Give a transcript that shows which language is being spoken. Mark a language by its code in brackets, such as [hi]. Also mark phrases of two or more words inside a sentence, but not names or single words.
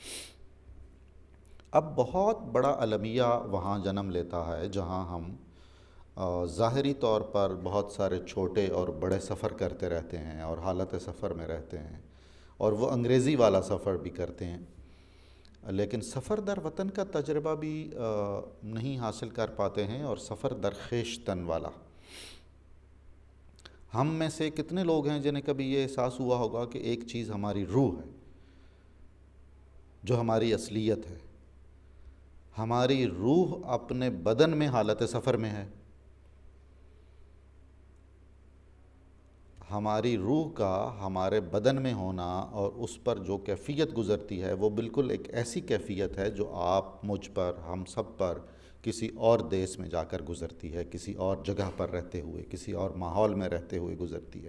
[ur] اب بہت بڑا المیہ وہاں جنم لیتا ہے جہاں ہم ظاہری طور پر بہت سارے چھوٹے اور بڑے سفر کرتے رہتے ہیں اور حالت سفر میں رہتے ہیں، اور وہ انگریزی والا سفر بھی کرتے ہیں، لیکن [fa] سفر در وطن [ur] کا تجربہ بھی نہیں حاصل کر پاتے ہیں، اور [fa] سفر در خویشتن [ur] والا۔ ہم میں سے کتنے لوگ ہیں جنہیں کبھی یہ احساس ہوا ہوگا کہ ایک چیز ہماری روح ہے، جو ہماری اصلیت ہے، ہماری روح اپنے بدن میں حالت سفر میں ہے۔ ہماری روح کا ہمارے بدن میں ہونا اور اس پر جو کیفیت گزرتی ہے وہ بالکل ایک ایسی کیفیت ہے جو آپ، مجھ پر، ہم سب پر کسی اور دیس میں جا کر گزرتی ہے، کسی اور جگہ پر رہتے ہوئے، کسی اور ماحول میں رہتے ہوئے گزرتی ہے۔